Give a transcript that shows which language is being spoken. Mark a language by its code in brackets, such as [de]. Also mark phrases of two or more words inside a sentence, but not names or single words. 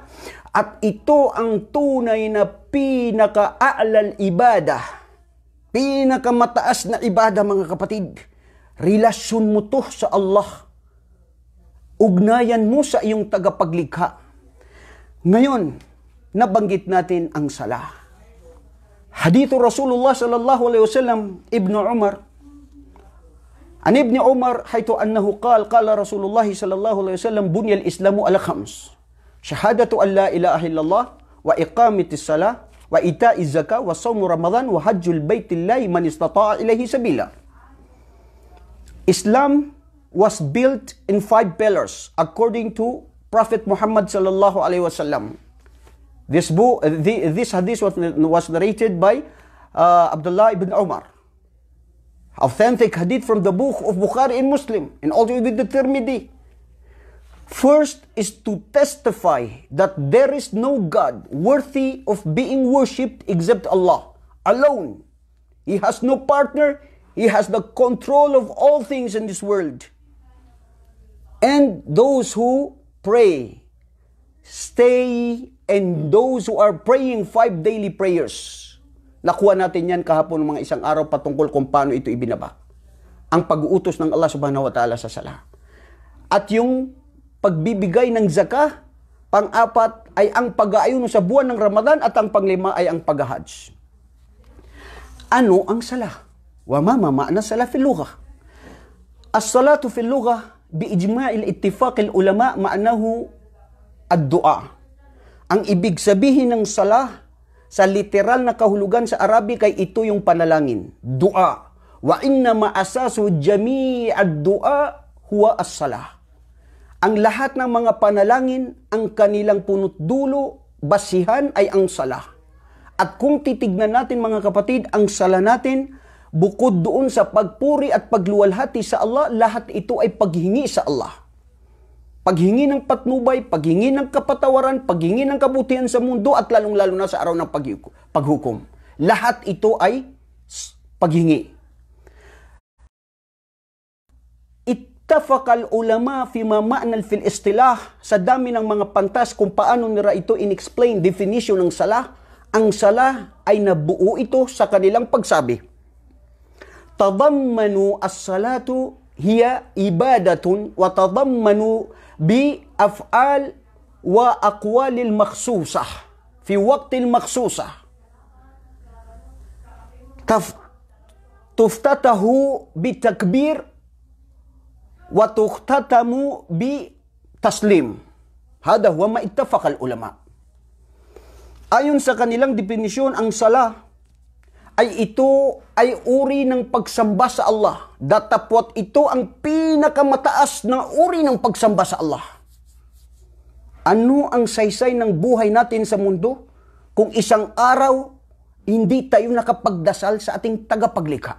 [tl] At ito ang tunay na pinaka-a'lal ibadah. Pinakamataas na ibadah, mga kapatid. Relasyon mo to sa Allah. Ugnayan mo sa iyong tagapaglikha. Ngayon, nabanggit natin ang salah. [ar] حديث رسول الله صلى الله عليه وسلم، ابن عمر, عن ابن عمر حيث أنه قال رسول الله صلى الله عليه وسلم بني الإسلام على خمس شهادة أن لا إله إلا الله وإقامة الصلاة وإيتاء الزكاة وصوم رمضان وحج البيت الله من استطاع إليه سبيلا. [en] Islam was built in 5 pillars according to Prophet Muhammad [ar] صلى الله عليه وسلم. [en] This hadith was narrated by Abdullah ibn Umar. Authentic hadith from the book of Bukhari and Muslim, and also with the Tirmidhi. First is to testify that there is no God worthy of being worshipped except Allah alone. He has no partner, He has the control of all things in this world. And those who pray, stay, and those who are praying 5 daily prayers. [tl] Nakuha natin yan kahapon mga isang araw patungkol kung paano ito ibinaba. Ang pag-uutos ng Allah [ar] سبحانه وتعالى [tl] sa sala. At yung pagbibigay ng zakah, pang-apat ay ang pag-aayuno sa buwan ng Ramadan at ang pang-lima ay ang pag-hajj. Ano ang sala? [ar] وما معنى الصلاة في اللغة. الصلاة في اللغة بإجماع اتفاق العلماء معناه الدعاء. [tl] Ang ibig sabihin ng salah sa literal na kahulugan sa Arabic ay ito yung panalangin, dua. [ar] وإنما أساس جميع الدعاء هو الصلاة. [tl] Ang lahat ng mga panalangin, ang kanilang punot dulo, basihan ay ang salah. At kung titignan natin mga kapatid, ang sala natin, bukod doon sa pagpuri at pagluwalhati sa Allah, lahat ito ay paghingi sa Allah. Paghingi ng patnubay, paghingi ng kapatawaran, paghingi ng kabutihan sa mundo at lalong-lalo na sa araw ng paghukom. Lahat ito ay paghingi. [ar] اتفق العلماء في ما معنى في الاصطلاح, [tl] sa dami ng mga pantas kung paano nila ito in-explain definition ng salah. Ang salah ay nabuo ito sa kanilang pagsabi. [ar] تضمن الصلاة هي عبادة وتضمن بأفعال وأقوال المخصوصة في وقت المخصوصة. تفتتح بتكبير وتختتم بتسليم. هذا هو ما اتفق العلماء. [tl] Ayon sa kanilang definisyon, ang sala ay ito ay uri ng pagsamba sa Allah. Datapwat ito ang pinakamataas na uri ng pagsamba sa Allah. Ano ang saysay ng buhay natin sa mundo kung isang araw hindi tayo nakapagdasal sa ating tagapaglikha?